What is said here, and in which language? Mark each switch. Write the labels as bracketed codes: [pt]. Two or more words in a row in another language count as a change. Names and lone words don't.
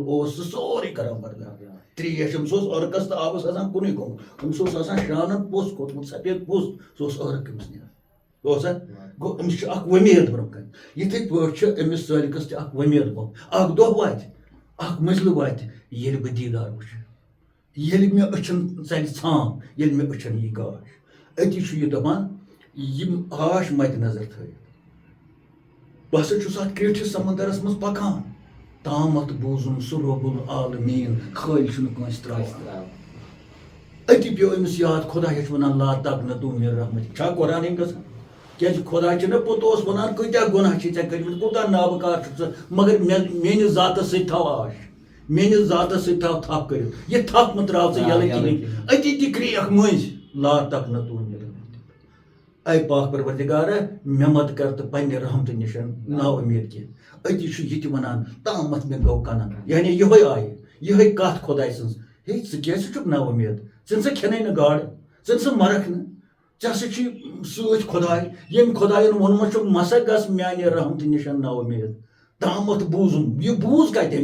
[ks] اوس سُہ سورُے کران بردار تریش أمِس اوس ٲرکس تہٕ آبس آسان کُنُے گوٚمُت أمِس اوس آسان شانن پوٚژھ کھوٚتمُت سفید پوٚژھ سُہ اوس ٲرک أمِس نیران اوسا گوٚو أمِس چھُ اکھ وۄمید برونٛہہ کنہِ یِتھٕے پٲٹھۍ چھِ أمِس سٲلِکس تہِ اکھ وۄمید برونٛہہ اکھ دۄہ واتہِ اکھ منزلہٕ واتہِ ییٚلہِ بہٕ دیٖدار وٕچھِ ییٚلہِ مےٚ أچھن ژَلہِ ژھانٛگ ییٚلہِ مےٚ أچھن یی گاش أتی چھُ یہِ دپان یِم آش مدِ نظر تھٲیِتھ بہٕ ہسا چھُس اتھ کرٛیٖٹھِس سمندرس منٛز پکان تامتھ بوٗزُم سُہ [ar] رۄب العالمیٖن [ks] خٲلۍ چھُنہٕ کٲنٛسہِ تراوان أتی پیٚو أمِس یاد خۄداے چھُ ونان [ar] لا تقنطوا من رحمتہِ [ks] چھا قرآنٕے گژھان کیازِ خۄدا چھُنہ پوٚت اوس ونان کۭتیاہ گۄناہ چھِ ژےٚ کٔرمٕتۍ کوٗتاہ نابکار چھُکھ ژٕ مگر میٲنِس ذاتس سۭتۍ تھاو آش میٲنِس ذاتس سۭتۍ تھاو تھپھ کٔرِتھ یہِ تھپھ مہ تراو ژٕ یلہٕ کِہینۍ أتی تہِ کرٛیکھ مٔنٛزۍ [ar] لا تقنطوا من رحمتہِ [ks] اے پاک پروردگارا مےٚ مت کر تہٕ پننہِ رحمتہٕ نِش نا اُمید کینٛہہ أتی چھُ یہِ تہِ ونان تامتھ مےٚ گوٚو کنن یعنی یِہوے آیہِ یِہوے کتھ خۄداے سٕنٛز ہے ژٕ کیازِ چھُکھ نا اُمید ژٕ نسا کھٮ۪نٕے نہٕ گاڈٕ ژٕ نسا مرکھ نہٕ ژےٚ ہسا چھُے سۭتۍ خۄداے ییٚمۍ خۄداین ووٚنمُت چھُ مسا گژھ میانہِ رحمتہٕ نِش نا اُمید تامتھ بوٗزُم یہِ بوٗز کتہِ